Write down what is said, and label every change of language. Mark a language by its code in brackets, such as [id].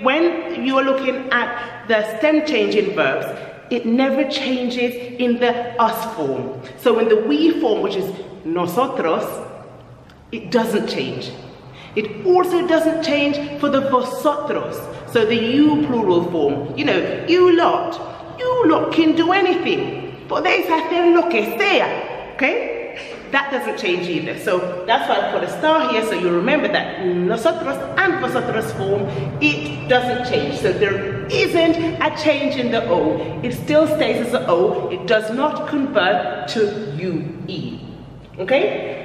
[en] When you are looking at the stem changing verbs, it never changes in the us form. So in the we form, which is nosotros, it doesn't change. It also doesn't change for the vosotros, so the you plural form. You know, you lot can do anything. [es] Podéis hacer lo que sea, okay? [en] That doesn't change either. So that's why I put a star here, so you remember that nosotros and vosotros form, it doesn't change. So there isn't a change in the O. It still stays as the O. It does not convert to UE. Okay?